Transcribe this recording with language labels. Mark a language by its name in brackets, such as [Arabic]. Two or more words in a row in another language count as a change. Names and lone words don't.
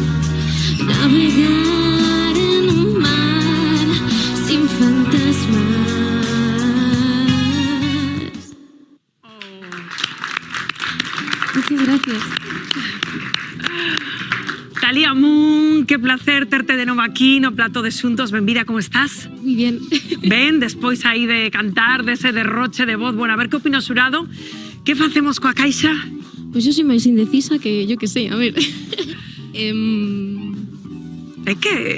[Spanish] Navegar en un mar sin fantasmas. Muchas gracias. Talía Moon, [Galician] que placer terte de novo aquí no Plato de Xuntos. Benvida, como estás? [Spanish] Muy bien. [Galician] Ben, despois aí de cantar, dese derroche de voz. Bueno, a ver que opina o xurado. Que facemos coa caixa? [Spanish] Pues yo soy máis indecisa que yo que sei, a ver. [Galician] É que, claro,